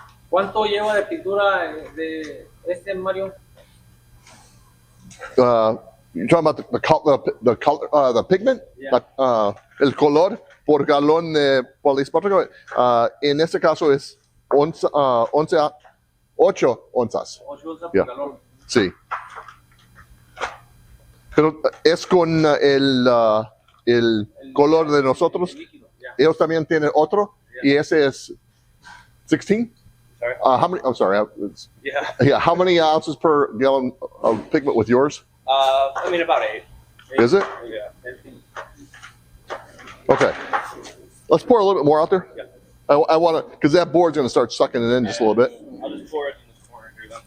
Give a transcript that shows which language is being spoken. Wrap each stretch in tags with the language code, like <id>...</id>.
<es>¿Cuánto lleva de pintura de este, Mario?</es> <en>You're talking about the color, the pigment, Yeah.</en> <es>el color por galón de poliespático. En este caso es 8 onzas. 8 onzas por</es> <en>Yeah.</en> <es>galón. Sí. Pero es con el color de nosotros. El líquido,</es> <en>yeah.</en> <es>Ellos también tienen otro, y ese es 16.</es> <en>Sorry? How many? I'm sorry. Yeah. Yeah. How many ounces per gallon of pigment with yours? I mean, about 8. Is it? Yeah. Okay. Let's pour a little bit more out there. Yeah. I want to, because that board's going to start sucking it in just a little bit. I'll just pour it in this corner here then.</en>